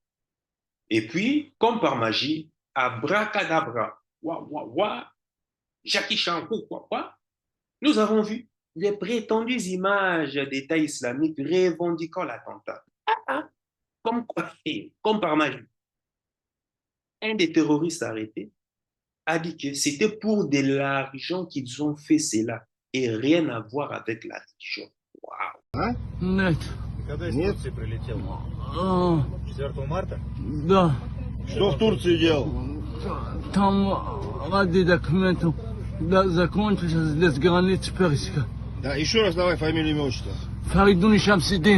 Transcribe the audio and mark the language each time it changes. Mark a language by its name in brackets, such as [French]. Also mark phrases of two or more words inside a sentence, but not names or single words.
[French] Et puis, comme par magie, abracadabra, Jackie Chan, nous avons vu les prétendues images d'État islamique revendiquant l'attentat. Comme, comme par magie. Un des terroristes arrêtés a dit que c'était pour de l'argent qu'ils ont fait cela et rien à voir avec la religion. Waouh! [Russian] А? Нет. Когда из Турции прилетел? А, 4 марта? да. Что в Турции делал? Там ради документов да, закончился здесь граница Персика. Да, еще раз давай фамилию, имя, отчество. Фаридун Шамсидин.